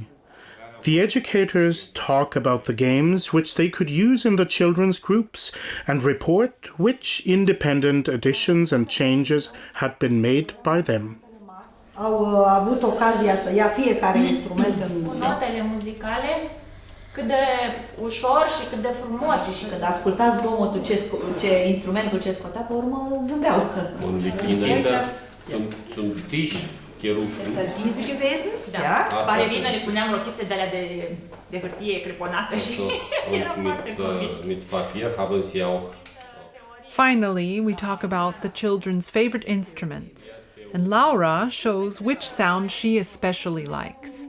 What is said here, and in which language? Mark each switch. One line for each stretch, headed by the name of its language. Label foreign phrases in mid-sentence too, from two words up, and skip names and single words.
English: The educators talk about the games which they could use in the children's groups and report which independent additions and changes had been made by them.
Romanian: Au avut ocazia să ia fiecare instrument în notele muzicale, cât de ușor și cât de frumos. Și când ascultați zgomotul instrumentul ce scotea, pe urmă zâmbeau.
German: Und die Kinder sind zum Tisch Sind diese gewesen?
Romanian: Da.
German: Ja.
Romanian: Balerină le puneam rochițe de alea de hârtie creponată și era foarte comici.
German: Mit Papier haben sie auch.
English: Finally, we talk about the children's favorite instruments, and Laura shows which sound she especially likes.